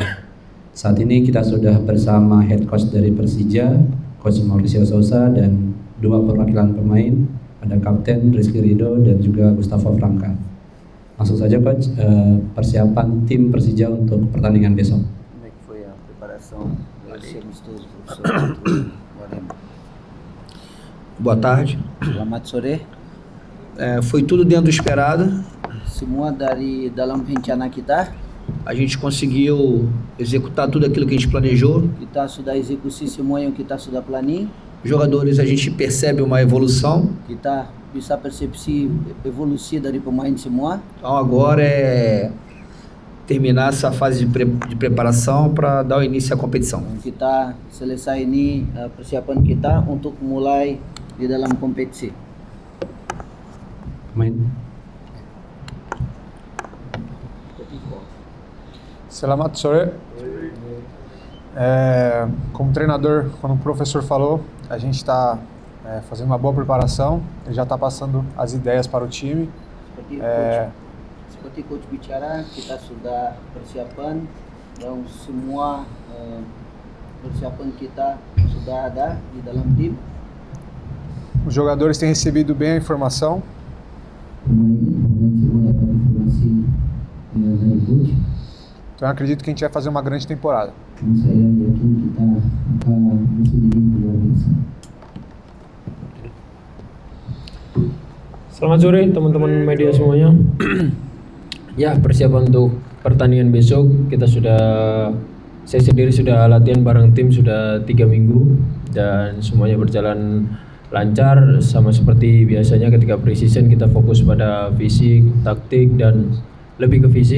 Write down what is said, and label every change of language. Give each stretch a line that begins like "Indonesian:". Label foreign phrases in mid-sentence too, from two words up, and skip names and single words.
Indonesian: Saat ini kita sudah bersama
English: head coach
Indonesian: dari Persija, Coach Mauricio Sousa, dan dua perwakilan pemain, ada Kapten Rizky Ridho dan juga Gustavo Franca. Langsung saja Coach, persiapan tim Persija untuk pertandingan besok.
Portuguese: Como é que foi a preparação desse amistoso, professor? Boa tarde.
Indonesian: Selamat sore.
Portuguese: Foi tudo dentro do esperado.
Indonesian: Semua dari dalam rencana kita.
Portuguese: A gente conseguiu executar tudo aquilo que a gente planejou.
Indonesian: Kita sudah eksekusi semua yang kita sudah planning.
Portuguese: Jogadores, a gente percebe uma evolução.
Indonesian: Kita bisa persepsi evolusi dari pemain semua.
Portuguese: Então agora é terminar essa fase de preparação para dar o início à competição.
Indonesian: Kita selesai ini persiapan kita untuk mulai di dalam kompetisi. Pemain. Selamat sore.
Portuguese: Como treinador, quando o professor falou, a gente está fazendo uma boa preparação, ele já está passando as ideias para o time.
Indonesian: Seperti coach bicara, kita sudah persiapan dan semua persiapan kita sudah ada di dalam tim.
Portuguese: Os jogadores têm recebido bem a informação. Então eu acredito que a gente vai fazer uma grande temporada.
Indonesian: Selamat sore teman-teman media semuanya. Ya, persiapan untuk pertandingan besok saya sendiri sudah latihan bareng tim sudah 3 minggu dan semuanya berjalan lancar, sama seperti biasanya ketika pre-season kita fokus pada fisik, taktik dan lebih ke fisik.